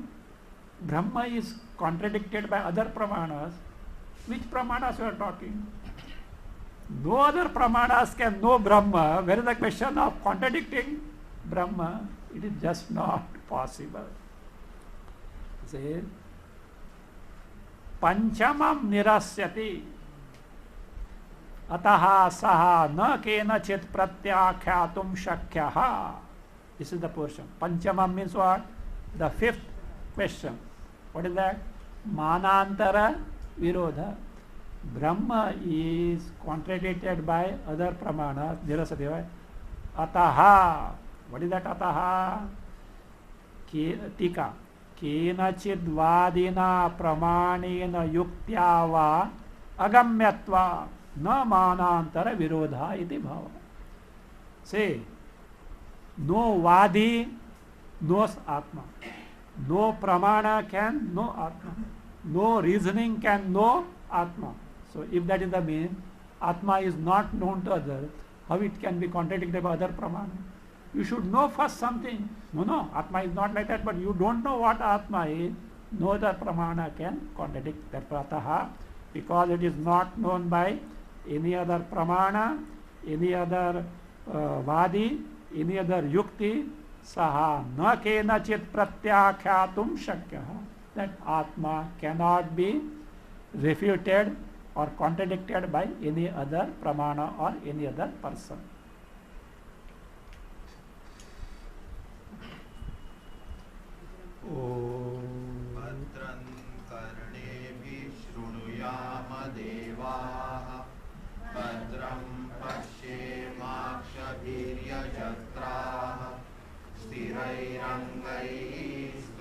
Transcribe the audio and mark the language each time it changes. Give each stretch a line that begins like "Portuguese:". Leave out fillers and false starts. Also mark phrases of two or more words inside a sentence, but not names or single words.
English: Brahma is contradicted by other pramanas. Which pramanas you are talking? No other pramanas can know Brahma. Where is the question of contradicting Brahma? It is just not possible. Say,
Sanskrit: पञ्चमं निरस्यति अतः सः न केनचित् प्रत्याख्यातुं शक्यः.
English: This is the portion. Panchamam means what? The fifth question. What is that?
Sanskrit: मानान्तर विरोध.
English: Brahma is contradicted by other pramanas. Nirasyati. Ataha. What is that ataha? Tika.
Sanskrit: केनचिद् वादिना प्रमाणेन युक्त्या वा अगम्यत्वा न मानांतर विरोधा इति भाव.
English: Say, no vadi knows Atma. No pramana can know Atma. No reasoning can know Atma. So if that is the mean, Atma is not known to others, how it can be contradicted by other pramana? You should know first something. No, Atma is not like that, but you don't know what Atma is. No other pramana can contradict that. Prataha, because it is not known by any other pramana, any other vadi, any other yukti,
Sanskrit: सः न केनचित् प्रत्याख्यातुं शक्यः.
English: That Atma cannot be refuted or contradicted by any other pramana or any other person.
Sanskrit: भद्रं कर्णेभिः शृणुयाम देवाः भद्रं पश्येमाक्षभिर्यजत्राः स्थिरैरङ्गैः